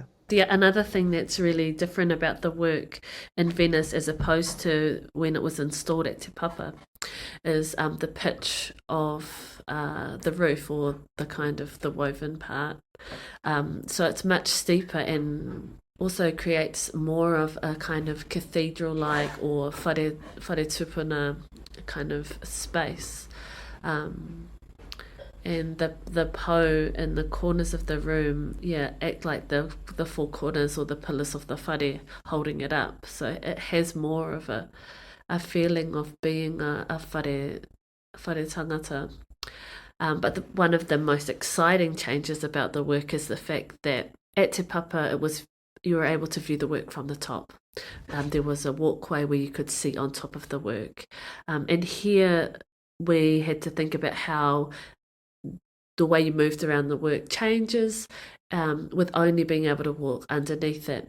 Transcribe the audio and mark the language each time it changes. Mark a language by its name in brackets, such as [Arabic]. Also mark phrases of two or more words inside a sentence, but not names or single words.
[English] Yeah, another thing that's really different about the work in Venice as opposed to when it was installed at Te Papa is the pitch of the roof, or the kind of the woven part. So it's much steeper and also creates more of a kind of cathedral-like or [Māori] whare tupuna [English] kind of space. And the po in the corners of the room, act like the 4 corners or the pillars of the whare holding it up. So it has more of a feeling of being a [Māori] whare tangata. [English] But one of the most exciting changes about the work is the fact that at Te Papa you were able to view the work from the top. There was a walkway where you could see on top of the work. And here we had to think about how the way you moved around the work changes with only being able to walk underneath it.